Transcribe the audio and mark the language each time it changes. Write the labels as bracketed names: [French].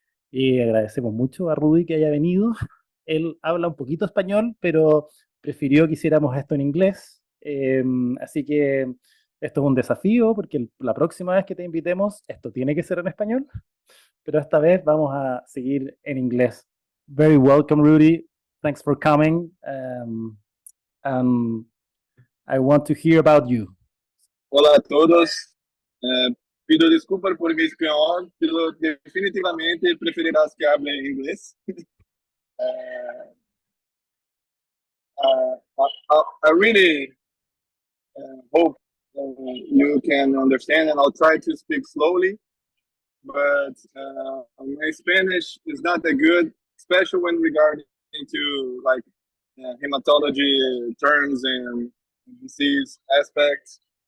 [Spanish] Y agradecemos mucho a Ruddy que haya venido. Él habla un poquito español, pero prefirió que hiciéramos esto en inglés. Así que esto es un desafío porque la próxima vez que te invitemos, esto tiene que ser en español, pero esta vez vamos a seguir en inglés. [English] Very welcome, Ruddy. Thanks for coming. And I want to hear about you. [Spanish] Hola a todos. Pido desculpas por mi español, pero definitivamente preferirás que hable inglés. [English] I really hope you can understand, and I'll try to speak slowly. But my Spanish is not that good, especially when regarding to like hematology terms and disease aspects.